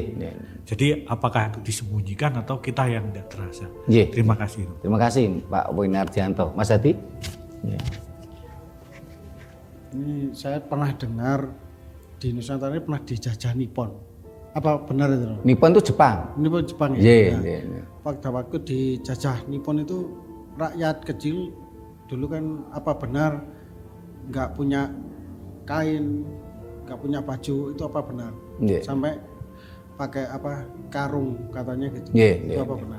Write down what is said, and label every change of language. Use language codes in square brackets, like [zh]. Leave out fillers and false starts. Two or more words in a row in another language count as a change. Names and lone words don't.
[id] Jadi apakah itu disembunyikan atau kita yang tidak terasa? Nggih. Terima kasih. Terima kasih Pak Winardianto. Mas Hadi? Nggih. Ini saya pernah dengar di Nusantara ini pernah dijajah Nippon. Apa benar itu? Nippon itu Jepang. Nippon Jepang ya? Nggih. Nah, Nggih. pada waktu dijajah Nippon itu rakyat kecil dulu kan apa benar nggak punya kain, nggak punya baju, itu apa benar? Nggih. Sampai pakai apa karung katanya gitu. Nggih. Itu apa benar?